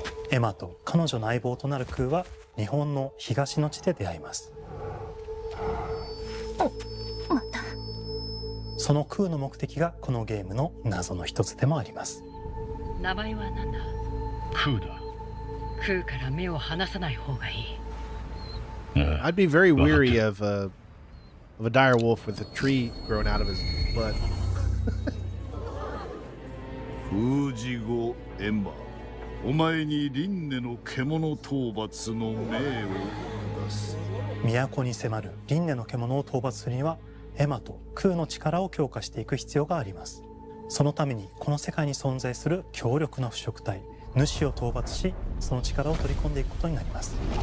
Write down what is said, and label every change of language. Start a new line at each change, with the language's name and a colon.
Japanese: エマと彼女の相棒となるクーは日本の東の地で出会います。そのクーの目的がこのゲームの謎の一つでもあります。名前は何だ？クーだ。クーから目を離さない方がいい。
English: I'd be very weary of a dire wolf with a tree growing out of his butt.
Japanese: 封じ後エンバー、お前に輪廻の獣討伐の命を出す。都に迫る輪廻の獣を討伐するにはエマとクーの力を強化していく必要があります。そのためにこの世界に存在する強力な腐食体主を討伐し、その力を取り込んでいくことになります。